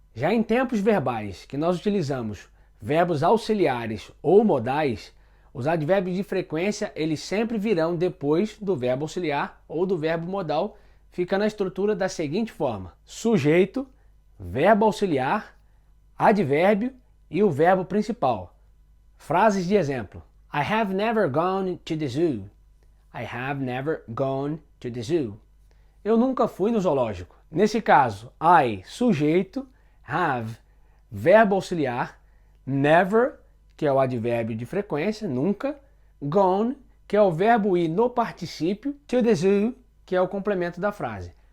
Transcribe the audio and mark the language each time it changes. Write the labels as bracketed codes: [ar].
[pt] Já em tempos verbais que nós utilizamos verbos auxiliares ou modais, os advérbios de frequência eles sempre virão depois do verbo auxiliar ou do verbo modal, fica na estrutura da seguinte forma: sujeito, verbo auxiliar, advérbio e o verbo principal. Frases de exemplo: [en] I have never gone to the zoo. I have never gone to the zoo. [pt] Eu nunca fui no zoológico. Nesse caso, I, sujeito, have, verbo auxiliar, never, que é o advérbio de frequência, nunca, gone, que é o verbo ir no particípio, to the zoo, que é o complemento da frase.